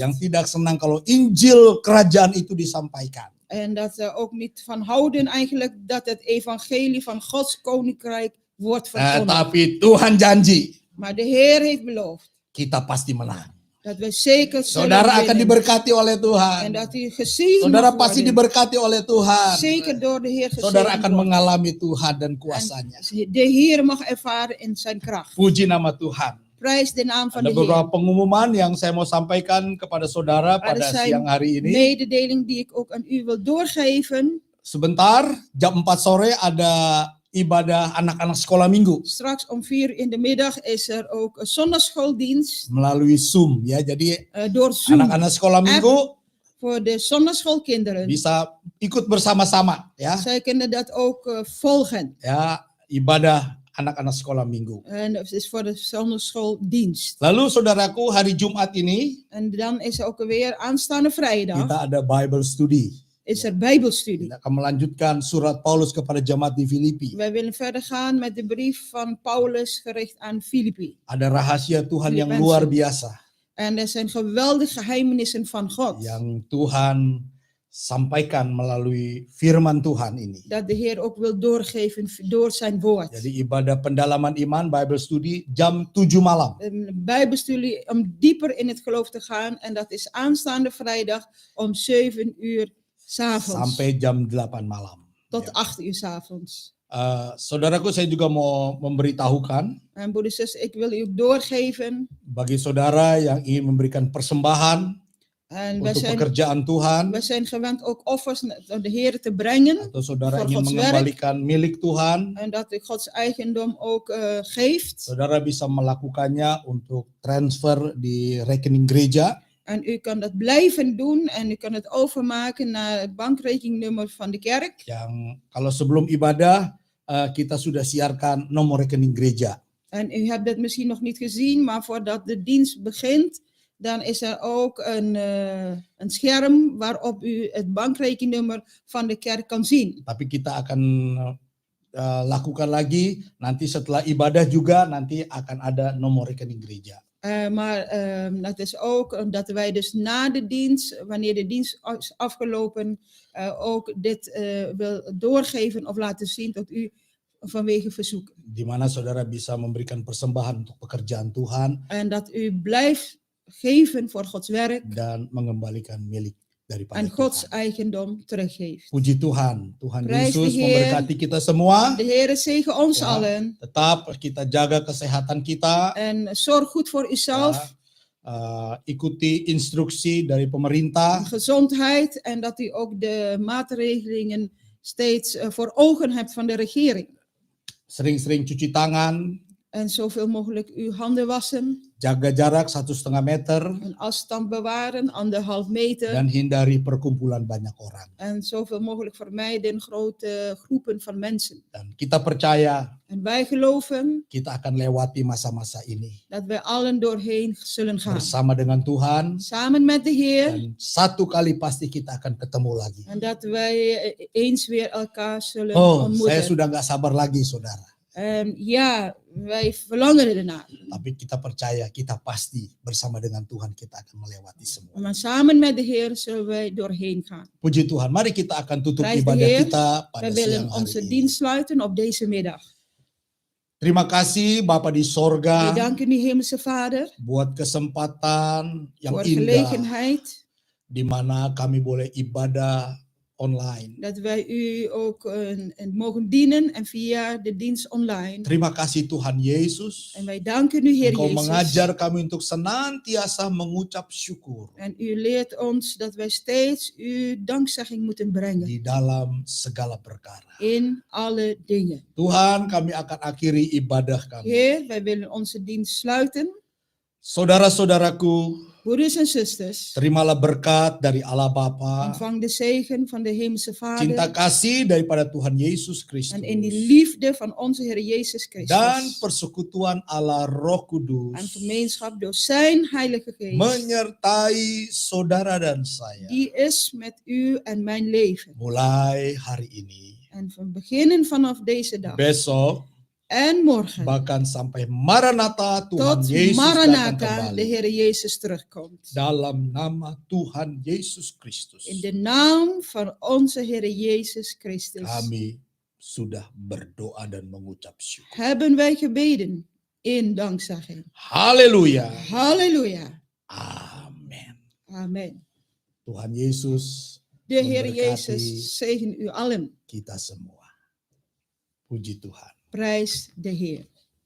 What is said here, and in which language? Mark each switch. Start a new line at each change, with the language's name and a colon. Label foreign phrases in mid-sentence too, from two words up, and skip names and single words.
Indonesian: yang tidak senang kalau Injil kerajaan itu disampaikan.
Dutch: En dat ze ook niet van houden eigenlijk dat het evangelie van Gods koninkrijk wordt verkondigd.
Indonesian: Tapi Tuhan janji
Dutch: Maar de Heer heeft beloofd
Indonesian: kita pasti menang.
Dutch: dat wij zeker zullen
Indonesian: Saudara akan
Dutch: winnen.
Indonesian: diberkati oleh
Dutch: En
Indonesian: Tuhan.
Dutch: dat u gezien
Indonesian: Saudara
Dutch: mag
Indonesian: pasti
Dutch: worden.
Indonesian: diberkati oleh Tuhan.
Dutch: Zeker door de Heer
Indonesian: Saudara
Dutch: gezien
Indonesian: akan
Dutch: wordt.
Indonesian: mengalami Tuhan dan kuasanya.
Dutch: De Heer mag ervaren in zijn kracht.
Indonesian: Puji nama Tuhan.
Dutch: Prijs de naam van
Indonesian: Ada
Dutch: de Heer.
Indonesian: beberapa pengumuman yang saya mau sampaikan kepada saudara pada
Dutch: Er zijn
Indonesian: siang hari ini.
Dutch: mededeling die ik ook aan u wil doorgeven.
Indonesian: Sebentar, jam 4 sore ada ibadah anak-anak sekolah minggu
Dutch: Straks om 4 in de middag is er ook een zondagschooldienst
Indonesian: melalui Zoom ya. Jadi
Dutch: door Zoom
Indonesian: anak-anak sekolah minggu
Dutch: voor de zondagschoolkinderen.
Indonesian: bisa ikut bersama-sama ya.
Dutch: Zij kunnen dat ook volgen.
Indonesian: Ya, ibadah anak-anak sekolah minggu.
Dutch: En dat is voor de zondagschooldienst.
Indonesian: Lalu saudaraku, hari Jumat ini
Dutch: En dan is er ook weer aanstaande vrijdag.
Indonesian: kita ada
English: Bible study.
Dutch: is er Bijbelstudie.
Indonesian: Kita akan melanjutkan surat Paulus kepada jemaat di Filipi.
Dutch: Wij willen verder gaan met de brief van Paulus gericht aan Filippi.
Indonesian: Ada rahasia Tuhan yang
Dutch: Filipense.
Indonesian: luar biasa
Dutch: En er zijn geweldige geheimenissen van God.
Indonesian: yang Tuhan sampaikan melalui firman Tuhan ini.
Dutch: Dat de Heer ook wil doorgeven door zijn woord.
Indonesian: Jadi ibadah pendalaman iman
English: Bible Study
Indonesian: jam 7 malam.
Dutch: Een Bijbelstudie om dieper in het geloof te gaan. En dat is aanstaande vrijdag om 7 uur 's avonds.
Indonesian: Sampai jam 8 malam.
Dutch: Tot
Indonesian: Ya.
Dutch: 8 uur 's avonds.
Indonesian: Saudaraku, saya juga mau memberitahukan
Dutch: En broeders en zusters, ik wil u doorgeven.
Indonesian: bagi saudara yang ingin memberikan persembahan
Dutch: En wij
Indonesian: untuk
Dutch: zijn,
Indonesian: pekerjaan Tuhan,
Dutch: wij zijn gewend ook offers naar de Heer te brengen.
Indonesian: atau saudara
Dutch: Voor
Indonesian: ingin
Dutch: Gods
Indonesian: mengembalikan milik Tuhan,
Dutch: En dat u Gods eigendom ook geeft.
Indonesian: saudara bisa melakukannya untuk transfer di rekening gereja.
Dutch: En u kan dat blijven doen en u kan het overmaken naar het bankrekeningnummer van de kerk.
Indonesian: Yang kalau sebelum ibadah kita sudah siarkan nomor rekening gereja.
Dutch: En u hebt het misschien nog niet gezien, maar voordat de dienst begint, dan is er ook een scherm waarop u het bankrekeningnummer van de kerk kan zien.
Indonesian: Tapi kita akan lakukan lagi nanti setelah ibadah juga nanti akan ada nomor rekening gereja.
Dutch: Maar dat is ook dat wij dus na de dienst, wanneer de dienst is afgelopen, ook dit wil doorgeven of laten zien tot u vanwege verzoeken.
Indonesian: Di mana saudara bisa memberikan persembahan untuk pekerjaan Tuhan
Dutch: En dat u blijft geven voor Gods werk
Indonesian: dan mengembalikan milik daripada
Dutch: en Gods
Indonesian: Tuhan.
Dutch: eigendom teruggeeft.
Indonesian: Puji Tuhan, Tuhan
Dutch: Prijs de
Indonesian: Yesus
Dutch: Heer.
Indonesian: memberkati kita semua.
Dutch: De Heer zegen ons Ja. allen
Indonesian: Tetap kita jaga kesehatan kita,
Dutch: en zorg goed voor uzelf,
Indonesian: ikuti instruksi dari pemerintah,
Dutch: gezondheid en dat u ook de maatregelingen steeds voor ogen hebt van de regering.
Indonesian: sering-sering cuci tangan,
Dutch: En zoveel mogelijk uw handen wassen,
Indonesian: jaga jarak 1,5 meter,
Dutch: een afstand bewaren, 1,5 meter.
Indonesian: dan hindari perkumpulan banyak orang.
Dutch: En zoveel mogelijk vermijden grote groepen van mensen.
Indonesian: Dan kita percaya
Dutch: En wij geloven
Indonesian: kita akan lewati masa-masa ini
Dutch: dat wij allen doorheen zullen gaan.
Indonesian: bersama dengan Tuhan,
Dutch: Samen met de Heer.
Indonesian: dan satu kali pasti kita akan ketemu lagi.
Dutch: En dat wij eens weer elkaar zullen
Indonesian: Oh, saya
Dutch: ontmoeten.
Indonesian: sudah nggak sabar lagi, saudara.
Dutch: En ja, wij verlangen ernaar.
Indonesian: Tapi kita percaya kita pasti bersama dengan Tuhan kita akan melewati semua.
Dutch: Maar samen met de Heer zullen wij doorheen gaan.
Indonesian: Puji Tuhan, mari kita akan tutup
Dutch: Prijs de
Indonesian: ibadah
Dutch: Heer.
Indonesian: kita pada
Dutch: Wij willen
Indonesian: siang hari
Dutch: onze
Indonesian: ini.
Dutch: dienst sluiten op deze middag.
Indonesian: Terima kasih Bapa di
Dutch: We
Indonesian: sorga
Dutch: danken u, Hemelse Vader,
Indonesian: buat kesempatan yang
Dutch: voor
Indonesian: indah
Dutch: gelegenheid
Indonesian: di mana kami boleh ibadah online.
Dutch: dat wij u ook mogen dienen en via de dienst online.
Indonesian: Terima kasih Tuhan Yesus.
Dutch: En wij danken u, Heer
Indonesian: Engkau
Dutch: Jezus.
Indonesian: mengajar kami untuk senantiasa mengucap syukur
Dutch: En u leert ons dat wij steeds uw dankzegging moeten brengen
Indonesian: di dalam segala perkara.
Dutch: in alle dingen.
Indonesian: Tuhan, kami akan akhiri ibadah kami.
Dutch: Heer, wij willen onze dienst sluiten.
Indonesian: Saudara-saudaraku,
Dutch: Broeders en zusters,
Indonesian: terimalah berkat dari Allah Bapa,
Dutch: ontvang de zegen van de Hemelse
Indonesian: cinta
Dutch: Vader
Indonesian: kasih daripada Tuhan Yesus Kristus,
Dutch: en in die liefde van onze Heer Jezus
Indonesian: dan
Dutch: Christus
Indonesian: persekutuan Allah Roh
Dutch: en
Indonesian: Kudus
Dutch: gemeenschap door zijn Heilige Geest,
Indonesian: menyertai saudara dan saya
Dutch: die is met u en mijn leven.
Indonesian: mulai hari ini,
Dutch: En van beginnen vanaf deze dag
Indonesian: besok,
Dutch: en morgen
Indonesian: bahkan sampai Maranatha Tuhan
Dutch: tot
Indonesian: Yesus datang
Dutch: Maranatha de
Indonesian: kembali.
Dutch: Heer Jezus terugkomt.
Indonesian: Dalam nama Tuhan Yesus Kristus,
Dutch: In de naam van onze Heer Jezus Christus
Indonesian: kami sudah berdoa dan mengucap syukur.
Dutch: hebben wij gebeden in dankzegging.
Indonesian: Haleluya.
Dutch: Halleluja.
Indonesian: Amin.
Dutch: Amen.
Indonesian: Tuhan Yesus
Dutch: De Heer
Indonesian: memberkati
Dutch: Jezus zegen u allen.
Indonesian: kita semua. Puji Tuhan.
Dutch: Prijs de Heer.